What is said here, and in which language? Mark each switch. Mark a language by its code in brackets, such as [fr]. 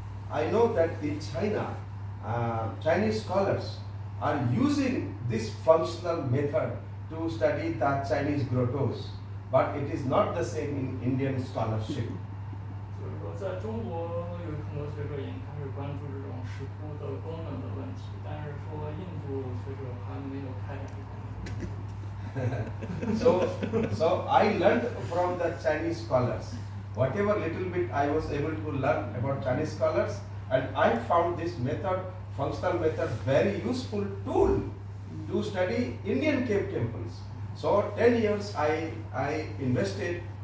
[en] I know that in China, Chinese scholars are using this functional method to study the Chinese grottos, but it is not the same in Indian scholarship. [zh] 就是说，在中国有很多学者已经开始关注这种石窟的功能的问题，但是说印度学者还没有开展这方面。 [en] So I learned from the Chinese scholars. Whatever little bit I was able to learn about Chinese scholars, and I found this method, functional method, very useful tool to study Indian cave temples. So 10 years I invested.